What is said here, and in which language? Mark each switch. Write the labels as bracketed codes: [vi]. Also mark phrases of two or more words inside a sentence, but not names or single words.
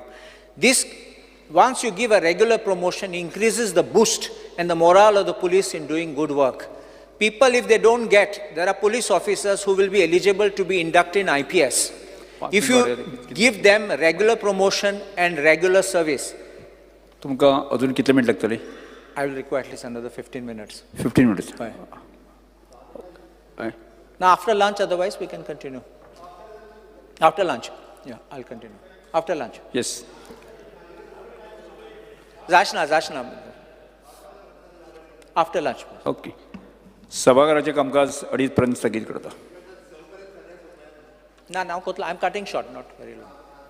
[en] This, once you give a regular promotion, increases the boost and the morale of the police in doing good work. People, if they don't get, there are police officers who will be eligible to be inducted in IPS. If you give them regular promotion and regular service, [kok] तुमकां अजून कितले मिनट लागतले? [en] I will require at least another 15 minutes. 15 minutes. Right. Right. Now, after lunch, otherwise, we can continue. After lunch. Yeah, I'll continue. After lunch. Yes. Zashna. After lunch. ओके. [kok] सभागृहाचे कामकाज 2:30 पर्यंत स्थगित करता. [en] Now, I'm cutting short, not very long.